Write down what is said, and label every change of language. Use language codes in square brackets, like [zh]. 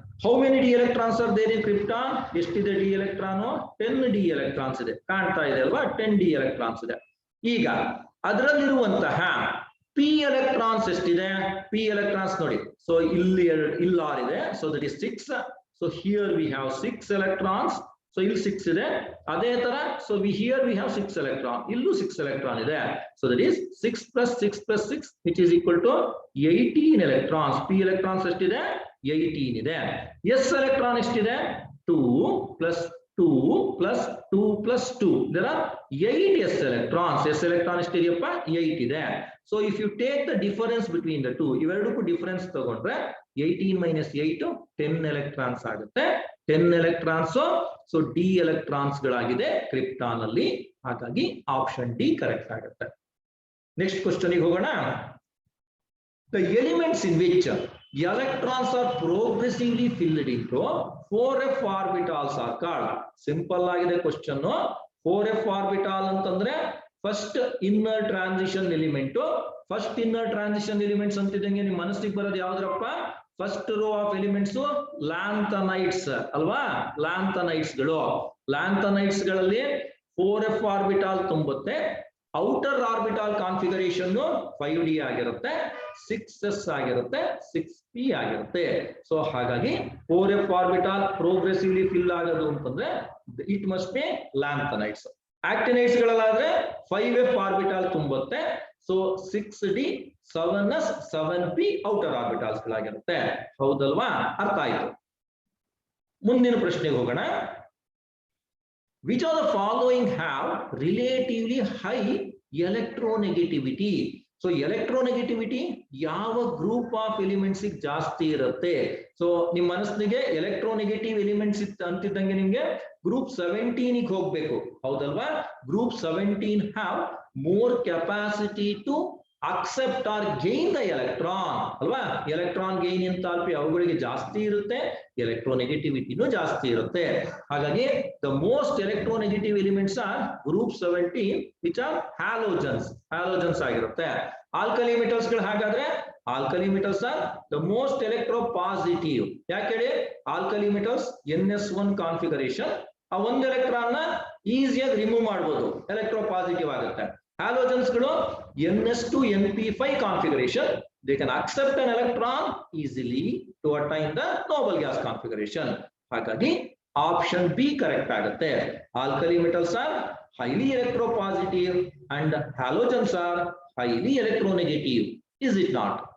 [en] How many d electrons are there in krypton? [kn] ಎಷ್ಟಿದೆ D electron? 10 D electrons ಇದೆ. ಕಾಣ್ತಾ ಇದೆ ಅಲ್ವಾ? 10 ಡಿ ಎಲೆಕ್ಟ್ರಾನ್ಸ್ ಇದೆ. ಈಗ ಅದರಲ್ಲಿರುವಂತಹ ಪಿ ಎಲೆಕ್ಟ್ರಾನ್ಸ್ ಎಷ್ಟಿದೆ? ಪಿ ಎಲೆಕ್ಟ್ರಾನ್ಸ್ ನೋಡಿ, ಸೊ ಇಲ್ಲಿ ಇಲ್ಲಿ 6 ಇದೆ. [en] So that is 6. So here we have 6 electrons. [kn] So ಇಲ್ಲಿ 6 ಇದೆ. ಅದೇ ತರ [en] So here we have 6 electron. [kn] ಇಲ್ಲೂ 6 ಎಲೆಕ್ಟ್ರಾನ್ ಇದೆ. [en] So that is 6 + 6 + 6 which is equal to 18 electrons. [kn] P electrons ಎಷ್ಟಿದೆ? 18 ಇದೆ. ಎಸ್ ಎಲೆಕ್ಟ್ರಾನ್ ಎಷ್ಟಿದೆ? 2 + 2 + 2 + 2. [en] there are 8 s electrons. [kn] s electron ಎಷ್ಟಿದೆಯಪ್ಪ? 8 ಇದೆ. [en] so if you take the difference between the two, [kn] ಇವೆರಡಕ್ಕೂ difference ತಗೊಂಡ್ರೆ 18 - 8 10 electrons ಆಗುತ್ತೆ. 10 electrons so D electrons ಗಳಾಗಿದೆ krypton ಅಲ್ಲಿ. ಹಾಗಾಗಿ option D correct ಆಗುತ್ತೆ. Next question ಹೋಗೋಣ. [en] The elements in which electrons are progressively filled into 4f orbitals are called. [kn] Simple ಆಗಿದೆ question. 4f ಆರ್ಬಿಟಾಲ್ ಅಂತಂದ್ರೆ first inner transition element. First inner transition elements ಅಂತಿದ್ದಂಗೆ ನಿಮ್ ಮನಸ್ಸಿಗೆ ಬರೋದು ಯಾವ್ದ್ರಪ್ಪ? First row of elements lanthanides ಅಲ್ವಾ? Lanthanides ಗಳು. Lanthanides ಗಳಲ್ಲಿ 4f ಆರ್ಬಿಟಾಲ್ ತುಂಬುತ್ತೆ. Outer ಆರ್ಬಿಟಾಲ್ configuration 5d ಆಗಿರುತ್ತೆ, 6s ಆಗಿರುತ್ತೆ, 6p ಆಗಿರುತ್ತೆ. ಸೊ ಹಾಗಾಗಿ 4f ಆರ್ಬಿಟಾಲ್ ಪ್ರೋಗ್ರೆಸಿವ್ಲಿ ಫಿಲ್ ಆಗೋದು ಅಂತಂದ್ರೆ [en] it must be [kn] lanthanides. ಆಕ್ಟಿನೈಟ್ಸ್ ಗಳಲ್ಲಾದ್ರೆ 5f ಆರ್ಬಿಟಾಲ್ ತುಂಬುತ್ತೆ. So 6d 7s 7p outer ಆರ್ಬಿಟಾಲ್ಸ್ ಗಳಾಗಿರುತ್ತೆ. ಹೌದಲ್ವಾ? ಅರ್ಥ ಆಯ್ತು. ಮುಂದಿನ ಪ್ರಶ್ನೆಗೆ ಹೋಗೋಣ. [en] Which of the following have relatively high electronegativity? [kn] So electronegativity ಯಾವ ಗ್ರೂಪ್ ಆಫ್ ಎಲಿಮೆಂಟ್ಸ್ ಜಾಸ್ತಿ ಇರುತ್ತೆ? ಸೊ ನಿಮ್ ಮನಸ್ಸಿಗೆ ಎಲೆಕ್ಟ್ರೋನೆಗೆಟಿವ್ ಎಲಿಮೆಂಟ್ಸ್ ಅಂತಿದ್ದಂಗೆ ನಿಮ್ಗೆ ಗ್ರೂಪ್ 17 ಹೋಗ್ಬೇಕು. ಹೌದಲ್ವಾ? [en] Group 17 have more capacity to accept or gain the electron ಅಲ್ವಾ? [kn] ಎಲೆಕ್ಟ್ರಾನ್ ಗೈನ್ ಎಂಥಾಲ್ಪಿ ಅವುಗಳಿಗೆ ಜಾಸ್ತಿ ಇರುತ್ತೆ, ಎಲೆಕ್ಟ್ರೋನೆಗೆಟಿವಿಟಿನೂ ಜಾಸ್ತಿ ಇರುತ್ತೆ. [en] ಹಾಗಾಗಿ the most electronegative elements are group 17 which are halogens. [kn] Halogens ಆಗಿರುತ್ತೆ. ಆಲ್ಕಲಿ ಮೆಟಲ್ಸ್ ಗಳು ಹಾಗಾದ್ರೆ [en] Alkali metals are the most electropositive. [kn] ಯಾಕೆ ಹೇಳಿ? Alkali metals NS1 configuration. ಆ ಒಂದು ಎಲೆಕ್ಟ್ರಾನ್ ನ ಈಸಿಯಾಗಿ ರಿಮೂವ್ ಮಾಡಬಹುದು, ಎಲೆಕ್ಟ್ರೋ ಪಾಸಿಟಿವ್ ಆಗುತ್ತೆ. ಹ್ಯಾಲೋಜನ್ಸ್ ಗಳು NS2 NP5 configuration. [en] They can accept an electron easily to attain the noble gas configuration. [kn] ಹಾಗಾಗಿ ಆಪ್ಷನ್ ಬಿ ಕರೆಕ್ಟ್ ಆಗುತ್ತೆ. [en] Alkali metals are highly electropositive and halogens are highly electronegative. Is it not?